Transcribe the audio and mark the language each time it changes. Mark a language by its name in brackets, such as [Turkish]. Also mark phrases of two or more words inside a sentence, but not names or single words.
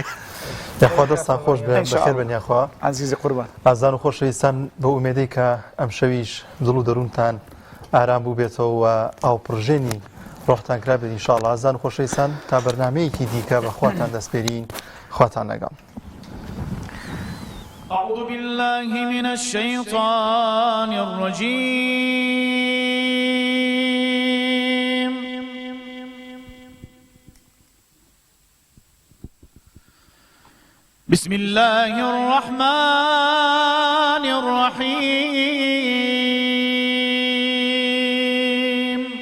[Central Kurdish] یاخوا دەستان خۆش بەخێر بن یاخوا عەزیزی قوربان ئازان و خۆشەویستان بە ئومێدەی کە ئەم شەویش دڵ و دەروونتان ئارام بوو بێتەوە و ئاو پڕژێنی ڕۆحتان کرا بێت ئینشاءڵڵا ئازان و خۆشەویستان تا بەرنامەیەکی دیکە بە خواتان دەستپێرین خواتان لەگەڵ [Arabic] أعوذ بالله من الشيطان الرجيم بسم الله الرحمن الرحيم